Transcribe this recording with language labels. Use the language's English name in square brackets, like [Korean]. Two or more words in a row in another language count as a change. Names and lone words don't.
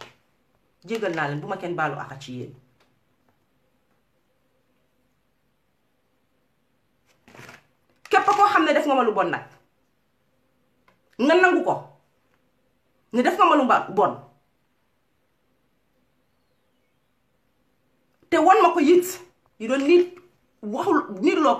[Wolof] jéggal naa leen bu ma kenn baalu aha ci yéen. képp koo xam ne def nga ma lu bon nag nga nangu ko ne def nga ma lu bon te won ma ko yit [English] you don't need [Wolof] waxul nit loo